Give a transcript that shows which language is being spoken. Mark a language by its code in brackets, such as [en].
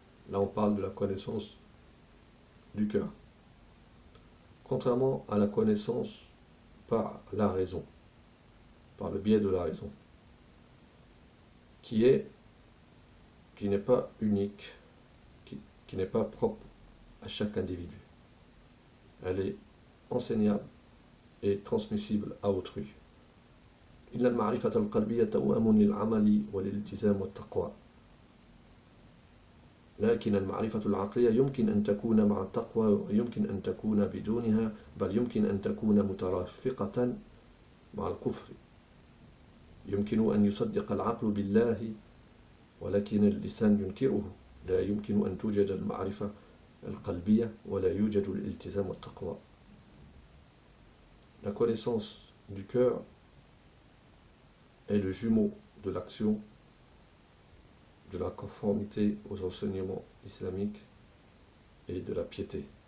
[fr] Là, on parle de la connaissance du cœur. Contrairement à la connaissance par la raison, par le biais de la raison, qui n'est pas unique, qui n'est pas propre à chaque individu. Elle est enseignable et transmissible à autrui. [ar] إن المعرفة القلبية توأم للعمل والالتزام والتقوى. لكن المعرفة العقلية يمكن أن تكون مع التقوى ويمكن أن تكون بدونها بل يمكن أن تكون مترافقة مع الكفر. يمكن أن يصدق العقل بالله ولكن اللسان ينكره. لا يمكن أن توجد المعرفة القلبية ولا يوجد الالتزام والتقوى. [fr] La connaissance du cœur est le jumeau de l'action, de la conformité aux enseignements islamiques et de la piété.